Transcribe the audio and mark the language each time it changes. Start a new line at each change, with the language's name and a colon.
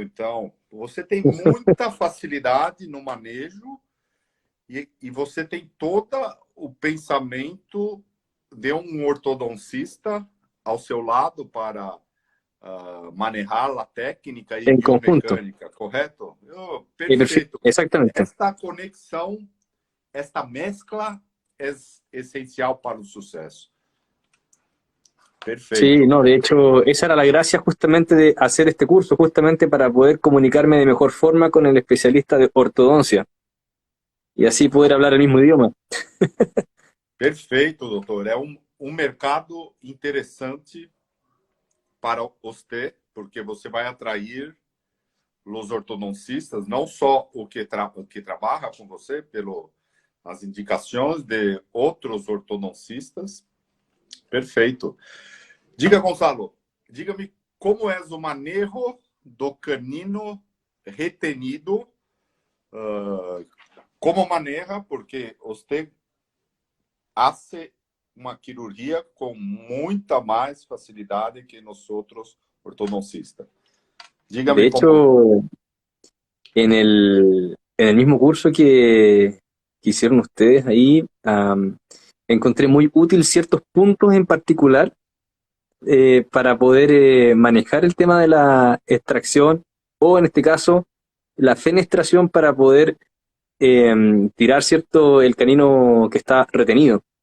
Portuguese: Então, você tem muita facilidade no manejo e você tem todo o pensamento de um ortodoncista ao seu lado para manejar a técnica e
Spanish: En conjunto.
Portuguese: biomecânica, correto? Oh, perfeito.
Spanish: Exactamente.
Portuguese: Esta conexão, esta mescla é essencial para o sucesso.
Spanish: Sí,
Portuguese: Perfeito.
Spanish: no, de hecho, esa era la gracia justamente de hacer este curso, justamente para poder comunicarme de mejor forma con el especialista de ortodoncia y así poder hablar el mismo idioma.
Portuguese: Perfeito, doutor. É um mercado interessante para você, porque você vai atrair os ortodoncistas, não só o que trabalha com você, as indicações de outros ortodoncistas. Perfeito. Diga, Gonçalo, diga-me como é o manejo do canino retenido, como maneja, porque você hace uma cirurgia com muita mais facilidade que nós outros ortodoncistas.
Spanish: De
Portuguese: Diga-me como...
Spanish: hecho, en el mismo curso que hicieron ustedes ahí, encontré muy útil ciertos puntos en particular para poder manejar el tema de la extracción o en este caso la fenestración para poder tirar cierto el canino que está retenido.